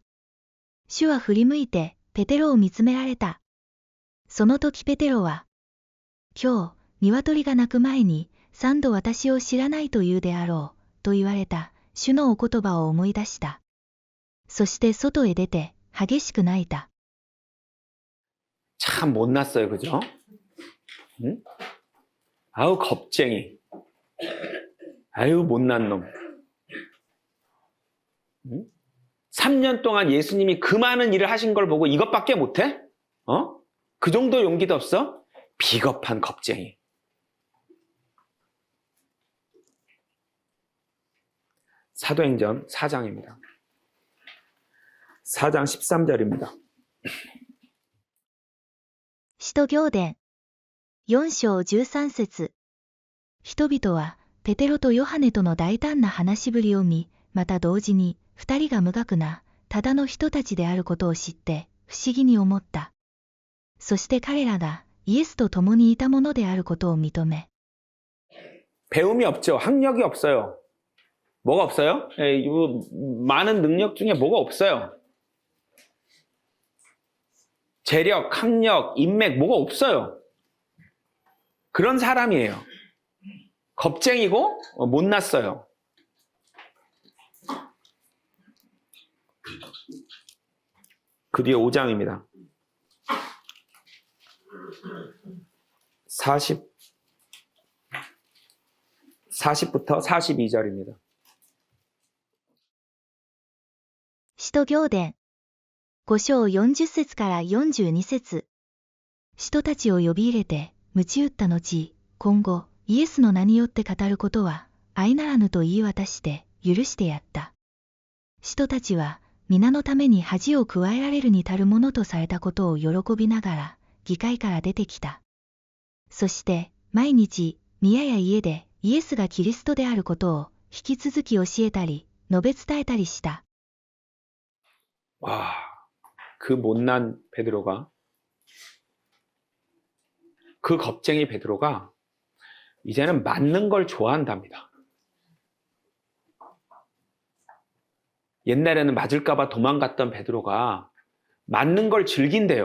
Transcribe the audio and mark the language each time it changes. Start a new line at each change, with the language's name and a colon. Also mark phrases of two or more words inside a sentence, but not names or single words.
Japanese: 主は振り向いて、ペテロを見つめられた。その時ペテロは、今日、鶏が鳴く前に、3度私を知らないと言うであろう、と言われた、主のお言葉を思い出した。そして外へ出て、激しく泣いた。
Korean: 참 못났어요, 그죠? 응? 아우 겁쟁이. 아유 못난 놈. 응? 3년 동안 예수님이 그 많은 일을 하신 걸 보고 이것밖에 못해? 그 정도 용기도 없어? 비겁한 겁쟁이. 사도행전 4장입니다. 4장 13절입니다.
Japanese: 使徒行伝4章13節。人々はペテロとヨハネとの大胆な話しぶりを見、また同時に二人が無学なただの人たちであることを知って不思議に思った。そして彼らがイエスと共にいたものであることを認め。
Korean: 배움이 없죠. 학력이 없어요. 뭐가 없어요? 많은 능력 중에 뭐가 없어요. 재력, 학력, 인맥 뭐가 없어요. 그런 사람이에요. 겁쟁이고 못났어요. 그 뒤에 5장입니다. 40부터 42절입니다.
Japanese: 使徒行伝5章40節から42節。使徒たちを呼び入れて、鞭打った後、今後、イエスの名によって語ることは、相ならぬと言い渡して、許してやった。使徒たちは、皆のために恥を加えられるに足るものとされたことを喜びながら、議会から出てきた。そして、毎日、宮や家で、イエスがキリストであることを、引き続き教えたり、述べ伝えたりした。
Korean: 와, 그 못난 베드로가, 그 겁쟁이 베드로가 이제는 맞는 걸 좋아한답니다. 옛날에는 맞을까봐 도망갔던 베드로가 맞는 걸 즐긴대요.